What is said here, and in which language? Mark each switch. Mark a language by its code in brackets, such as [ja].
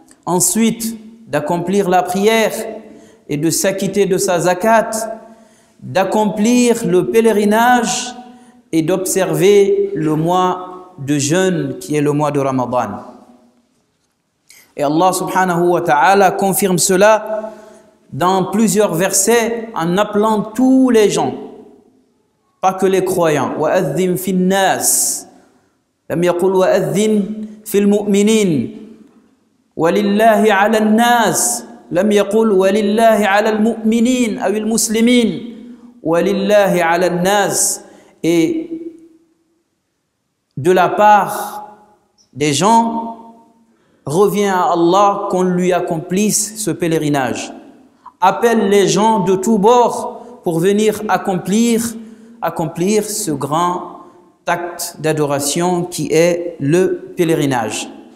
[fr] Ensuite, d'accomplir la prière et de s'acquitter de sa zakat, d'accomplir le pèlerinage et d'observer le mois de jeûne qui est le mois de Ramadan. Et Allah subhanahu wa ta'ala confirme cela dans plusieurs versets en appelant tous les gens, pas que les croyants. [ar] وَأَذِّن فِي النَّاسِ لم يقل وَأَذِّن في المؤمنين وَلِلَّهِ عَلَى النَّاسِ لم يقل وَلِلَّهِ عَلى المؤمنين أو المسلمين وَلِلَّهِ عَلى النَّاسِ. [fr] Et de la part des gens revient à Allah qu'on lui accomplisse ce pèlerinage. Appelle les gens de tous bords pour venir accomplir ce grand acte d'adoration qui est le pèlerinage.